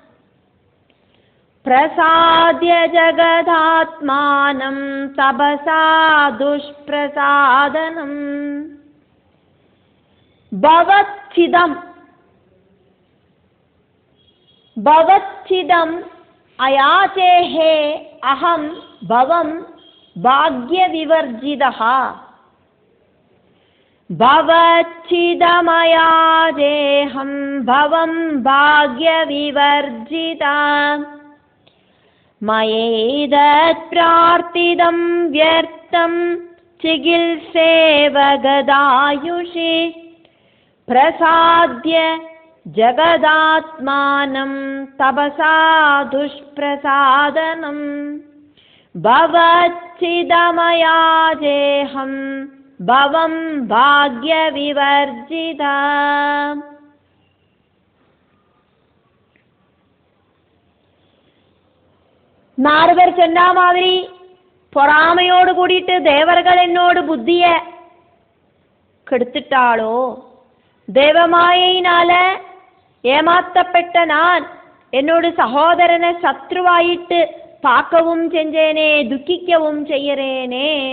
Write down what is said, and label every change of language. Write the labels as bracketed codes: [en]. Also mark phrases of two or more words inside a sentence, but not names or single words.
[sa] प्रसाद्य जगदात्मानं तपसा दुष्प्रसादनम्. भवच्छिदं भवच्छिदं अयाचेहे अहं भवं भाग्यविवर्जितः. भवच्छिदमयादेहं भवं भाग्यविवर्जिता. मयेदत् प्रार्थितं व्यर्थं चिकित्सेव गदायुषि. प्रसाद्य जगदात्मानं तपसा दुष्प्रसादनं. भवच्छिदमयादेहं भवं भाग्य विवर्जिता. [ta] நாரதர் சொன்ன மாதிரி பொறாமையோடு கூடிட்டு தேவர்கள் என்னோடு புத்திய கெடுத்துட்டாளோ, தேவமாயினால ஏமாத்தப்பட்ட நான் என்னோட சகோதரனை சத்ருவாயிட்டு பார்க்கவும் செஞ்சேனே, துக்கிக்கவும் செய்யறேனே.